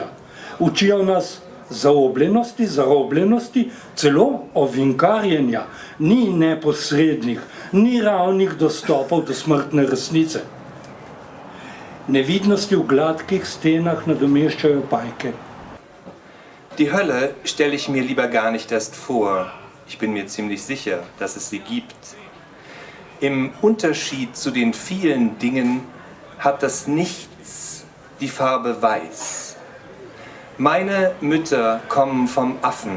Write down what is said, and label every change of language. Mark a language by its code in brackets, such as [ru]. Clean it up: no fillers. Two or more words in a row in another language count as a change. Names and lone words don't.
[sl] Učijo nas zarobljenosti, celo ovinkarjenja. Ni neposrednih, ni ravnih dostopov do smrtne resnice. Nevidnosti v gladkih stenah nadomeščajo pajke. [de] Die Hölle stelle ich mir lieber gar nicht erst vor. Ich bin mir ziemlich sicher, dass es sie gibt. Im Unterschied zu den vielen Dingen hat das Nichts die Farbe Weiß. Meine Mütter kommen vom Affen.